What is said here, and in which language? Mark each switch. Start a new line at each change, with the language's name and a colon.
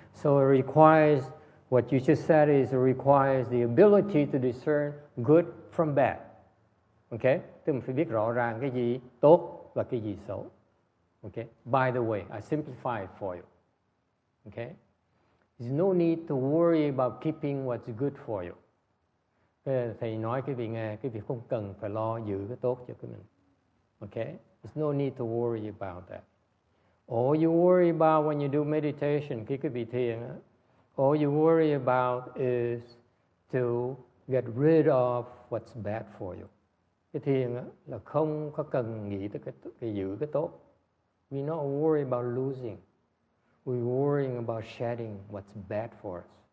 English: So it requires what you just said is it requires the ability to discern good from bad. Okay?
Vietnamese: Tức mình phải biết rõ ràng cái gì tốt và cái gì xấu.
English: Okay? By the way, I simplify it for you. Okay? There's no need to worry about keeping what's good for you.
Vietnamese: Thầy nói quý vị nghe, quý vị không cần phải lo giữ cái tốt cho mình.
English: Okay? There's no need to worry about that. All you worry about when you do meditation,
Vietnamese: khi quý vị thiền,
English: all you worry about is to get rid of what's bad for you.
Vietnamese: Cái thiền là không có cần nghĩ tới cái giữ cái tốt.
English: We're not worried about losing. We're worrying about shedding what's bad for us.